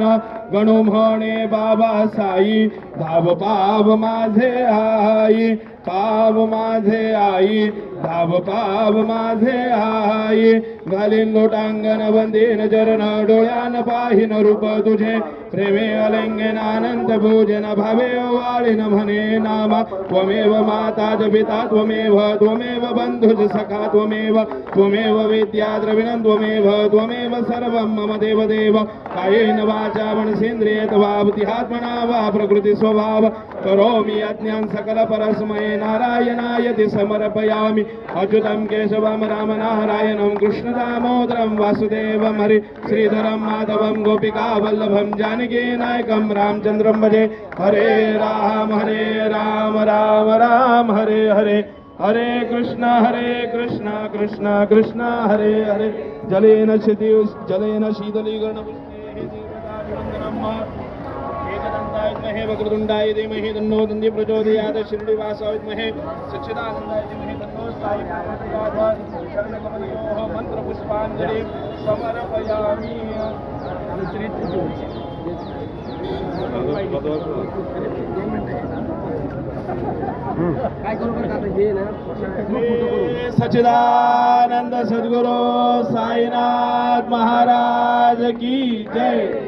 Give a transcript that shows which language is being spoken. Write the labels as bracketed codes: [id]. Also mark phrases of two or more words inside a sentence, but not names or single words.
[mr] गणू म्हणे बाबा साई धाव पाव माझे आई पाव माझे आई धाव पाव माझे आई घालीन लोटांगण वंदीन चरण डोळ्यान पाहिन रूप तुझे प्रेमे अलिंगन आनंद भोजन भावे वाळीन म्हणे नामा [sa] त्वमेव माता च पिता त्वमेव त्वमेव बंधुज सखा त्वमेव त्वमेव विद्या द्रविणं त्वमेव त्वमेव सर्वं मम देव देव कायेन वाचा मनसेन्द्रियेण वा बुद्ध्यात्मना वा प्रकृति स्वभाव करोमि यज्ञं सकल परस्मै नारायणाय ते समर्पयामि अच्युतं केशवं राम नारायणं कृष्ण दामोदरं वासुदेवं हरि श्रीधरं माधवं गोपिका वल्लभं जानकी नायकं रामचंद्रं भजे हरे राम राम राम हरे हरे हरे कृष्ण कृष्ण कृष्ण हरे हरे जलेन शीतलीकरण एकदन्ताय विद्महे वक्रतुण्डाय धीमहि तन्नो दन्ति प्रचोदयात् शिरडिवासाय विद्महे सच्चिदानन्दाय धीमहि तन्नो साई प्रचोदयात् शरणकमलयोः मन्त्रपुष्पाञ्जलिं समर्पयामि [hi] सच्चिदानंद सद्गुरु साईनाथ महाराज की जय